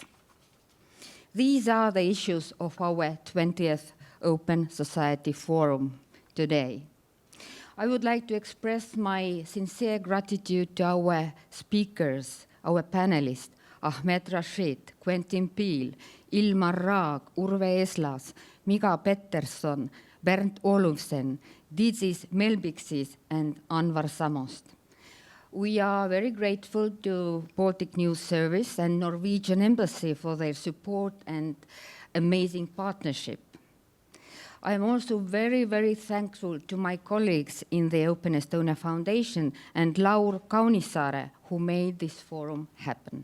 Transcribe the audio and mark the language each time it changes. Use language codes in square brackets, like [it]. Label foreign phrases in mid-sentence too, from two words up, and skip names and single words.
[en] These are the issues of our 20th Open Society Forum today. I would like to express my sincere gratitude to our speakers, our panelists, Ahmed Rashid, Quentin Peel, Ilmar Raag, Urve Eslas, Miga Peterson, Bernd Olufsen, Didis Melbiksis, and Anvar Samost. We are very grateful to Baltic News Service and Norwegian Embassy for their support and amazing partnership. I am also very, very thankful to my colleagues in the Open Estonia Foundation and Laur Kaunisaare, who made this forum happen.